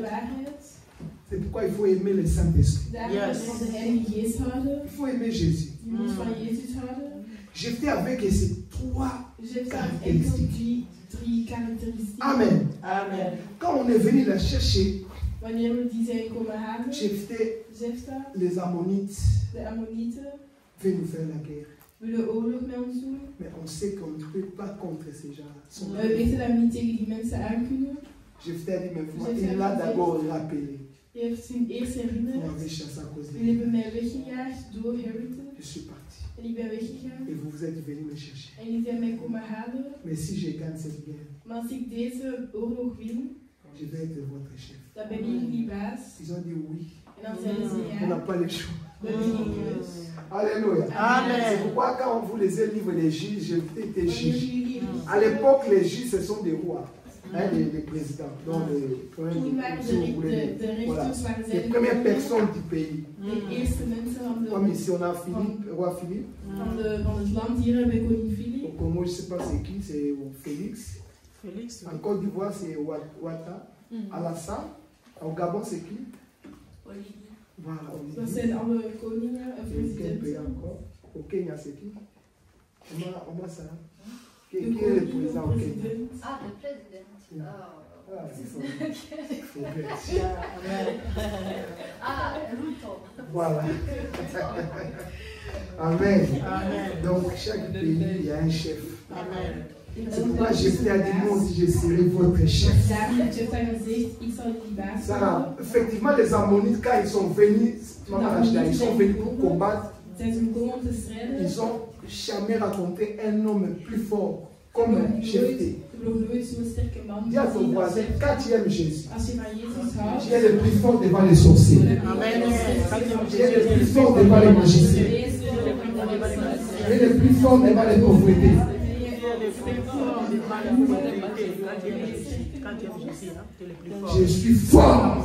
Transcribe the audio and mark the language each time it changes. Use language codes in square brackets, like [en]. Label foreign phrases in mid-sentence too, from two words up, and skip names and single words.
[fr] C'est pourquoi il faut aimer le Saint-Esprit. Yes. Il faut aimer Jésus. J'étais avec ces trois caractéristiques. Amen. Amen. Quand on est venu la chercher, [nl] Wanneer we die zijn komen halen, [fr] Jephthé, [nl] Jephthah, [fr] les Ammonites, [nl] de Ammonieten, [fr] veulent nous faire la guerre. [nl] willen oorlog met ons doen. [fr] Mais on sait qu'on ne peut pas contre ces gens. [nl] We weten dat we niet tegen die mensen aan kunnen. [fr] Jephthé a dit, mais moi, il l'a d'abord rappelé. [nl] Je heeft zijn eerst [fr] Vous [nl] herinnerd. [fr] m'avez chassé à cause de [nl] Jullie [fr] lui. [nl] hebben mij weggejaagd door Harrington. [fr] Je suis parti. [nl] En ik ben weggegaan. [fr] Et vous êtes venus me chercher. [nl] En jullie zijn mij komen halen. [fr] Mais si je gagne cette guerre, [nl] Maar als ik deze oorlog win, [fr] je vais être votre chef. [nl] dan ben ik jullie baas. [fr] Ils ont dit oui. [nl] En dan zeiden ze [fr] On n'a [nl] ja. [fr] pas le choix. [nl] We hebben geen keus. [fr] Alléluia. Amen. C'est pourquoi quand on vous lisez le livre des juges, Jephthé était [nl] Wanneer [fr] juge. [nl] jullie [fr] À l'époque, les juges, ce sont des rois, hein, les présidents. Donc, [nl] toen waren de [fr] voilà, [nl] rechters waren zij [fr] les [nl] de [fr] premières [nl] koningen. [fr] personnes du pays. [nl] De eerste mensen [fr] Comme ici, on a Philippe, roi Philippe. [nl] van het land. Hier hebben we koning Philippe. [fr] Au Congo, je ne sais pas c'est qui, c'est Félix. Félix. En Côte d'Ivoire, c'est Ouattara. Alassane. Au Gabon, c'est qui? Voilà, [nl] Dat [fr] Olivier. [nl] zijn alle koningen en [fr] Et quel pays [nl] presidenten. [fr] encore? Au Kenya, c'est qui? Oma Sarah. Qui [nl] De [fr] est le [nl] koning, [fr] président [nl] de [fr] au Kenya? [nl] president. [fr] Ah, le président. Ah, c'est ça. Ah, Ruto. Voilà. Amen. Amen. Donc, chaque pays, il y a un chef. Amen. C'est pourquoi Jephthé a dit, moi aussi, je serai votre chef. [nl] Daarom heeft Jephthah gezegd, ik zal jullie baas [fr] Sarah, [nl] worden. [fr] effectivement, les Ammonites, quand ils sont venus, Maman Rachida, ils sont venus pour combattre, [nl] Zijn ze gekomen om te strijden? [fr] ils ont jamais raconté un homme plus fort comme Jephthé. [nl] Ik heb nog nooit zo'n sterke man [fr] Dis à ton [nl] gezien. [fr] voisin, quand tu aimes Jésus, [nl] Als je van Jezus houdt, [fr] tu es le plus fort devant les sorciers. Amen. Tu es le plus fort devant les magiciens. Tu es le plus fort devant les pauvretés. Je suis fort.